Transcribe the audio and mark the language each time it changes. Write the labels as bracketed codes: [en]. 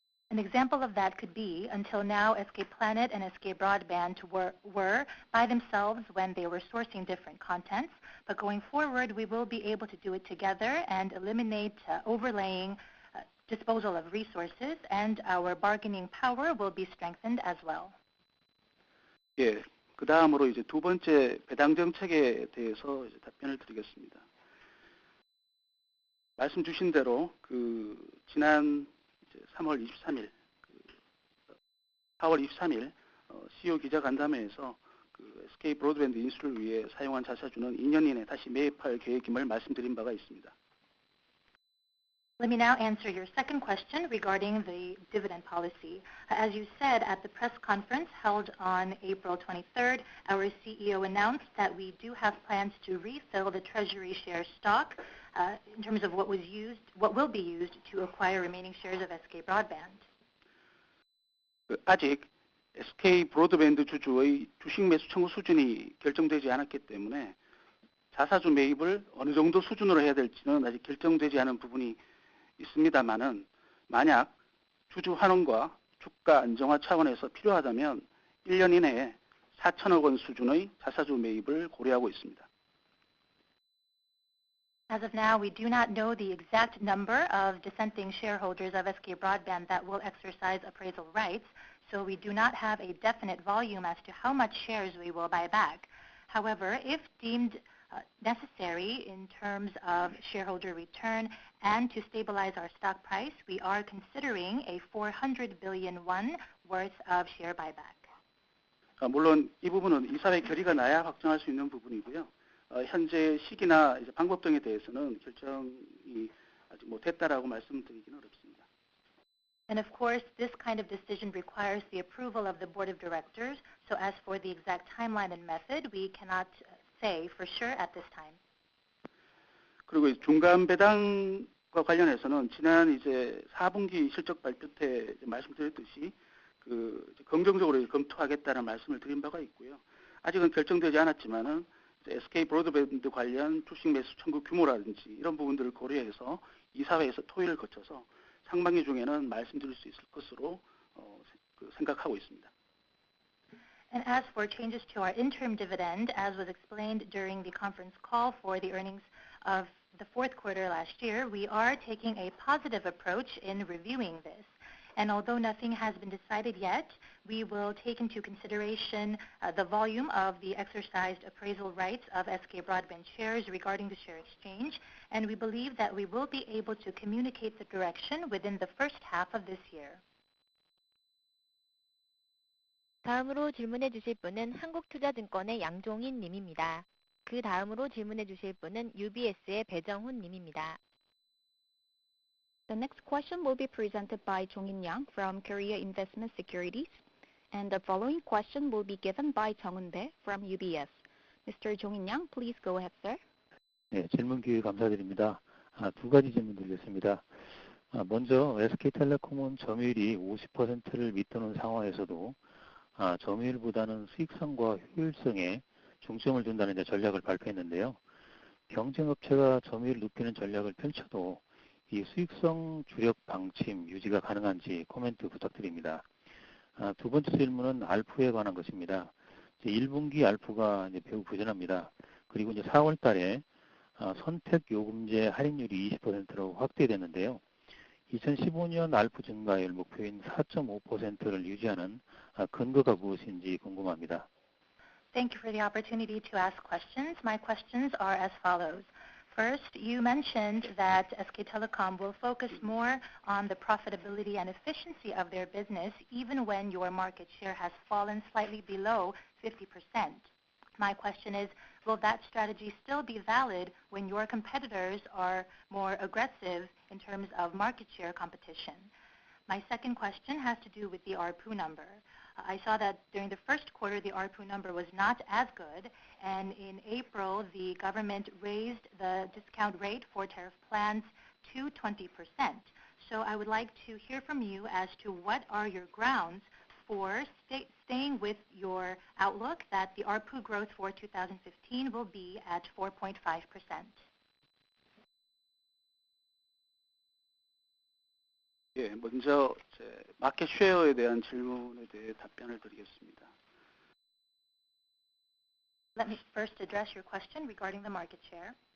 [en] An example of that could be, until now, SK Planet and SK Broadband were by themselves when they were sourcing different contents, but going forward, we will be able to do it together and eliminate overlaying disposal of resources, and our bargaining power will be strengthened as well. [ko] 예, 그 다음으로 이제 두 번째 배당 정책에 대해서 이제 답변을 드리겠습니다. 말씀 주신 대로 지난 이제 3월 23일, 4월 23일 CEO 기자간담회에서 SK 브로드밴드 인수를 위해 사용한 자사주는 2년 이내 다시 매입할 계획임을 말씀드린 바가 있습니다. [en] Let me now answer your second question regarding the dividend policy. As you said at the press conference held on April 23rd, our CEO announced that we do have plans to refill the treasury share stock in terms of what will be used to acquire remaining shares of SK Broadband. [ko] 아직 SK 브로드밴드 주주의 주식 매수 청구 수준이 결정되지 않았기 때문에 자사주 매입을 어느 정도 수준으로 해야 될지는 아직 결정되지 않은 부분이 있습니다만은 만약 주주 환원과 주가 안정화 차원에서 필요하다면 1년 이내에 4천억 원 수준의 자사주 매입을 고려하고 있습니다. [en] As of now, we do not know the exact number of dissenting shareholders of SK Broadband that will exercise appraisal rights, so we do not have a definite volume as to how much shares we will buy back. However, if deemed necessary in terms of shareholder return and to stabilize our stock price, we are considering a 400 billion won worth of share buyback. [ko] 물론 이 부분은 이사회 결의가 나야 확정할 수 있는 부분이고요. 현재 시기나 이제 방법 등에 대해서는 결정이 아직 못했다라고 말씀드리기는 어렵습니다. [en] And of course, this kind of decision requires the approval of the board of directors. So as for the exact timeline and method, we cannot say for sure at this time. [ko] 그리고 중간 배당과 관련해서는 지난 이제 4분기 실적 발표 때 말씀드렸듯이 긍정적으로 검토하겠다는 말씀을 드린 바가 있고요. 아직은 결정되지 않았지만은 SK 브로드밴드 관련 주식 매수 청구 규모라든지 이런 부분들을 고려해서 이사회에서 토의를 거쳐서 상반기 중에는 말씀드릴 수 있을 것으로 생각하고 있습니다. [en] And as for changes to our interim dividend, as was explained during the conference call for the earnings of the fourth quarter last year, we are taking a positive approach in reviewing this. And although nothing has been decided yet, we will take into consideration the volume of the exercised appraisal rights of SK Broadband shares regarding the share exchange, and we believe that we will be able to communicate the direction within the first half of this year. [ko] 다음으로 질문해 주실 분은 한국투자증권의 양종인 님입니다. 그 다음으로 질문해 주실 분은 UBS의 배정훈 님입니다. [en] The next question will be presented by Jong-in Yang from Korea Investment Securities, and the following question will be given by Jung-in Bae from UBS. Mr. Jong-in Yang, please go ahead, sir. [ko] 네, 질문 기회 감사드립니다. 두 가지 질문 드리겠습니다. 먼저 SK텔레콤은 점유율이 50%를 밑도는 상황에서도 점유율보다는 수익성과 효율성에 중점을 둔다는 전략을 발표했는데요. 경쟁업체가 점유율을 높이는 전략을 펼쳐도 이 수익성 주력 방침 유지가 가능한지 코멘트 부탁드립니다. 두 번째 질문은 ARPU에 관한 것입니다. 1분기 ARPU가 매우 부진합니다. 그리고 이제 4월 달에 선택 요금제 할인율이 20%로 확대됐는데요. 2015년 ARPU 증가율 목표인 4.5%를 유지하는 근거가 무엇인지 궁금합니다. [en] Thank you for the opportunity to ask questions. My questions are as follows. First, you mentioned that SK Telecom will focus more on the profitability and efficiency of their business even when your market share has fallen slightly below 50%. My question is, will that strategy still be valid when your competitors are more aggressive in terms of market share competition? My second question has to do with the ARPU number. I saw that during the first quarter, the ARPU number was not as good, and in April, the government raised the discount rate for tariff plans to 20%. So I would like to hear from you as to what are your grounds for staying with your outlook that the ARPU growth for 2015 will be at 4.5%. [ko] 예, 먼저 마켓 쉐어에 대한 질문에 대해 답변을 드리겠습니다. [en] Let me first address your question regarding the market share.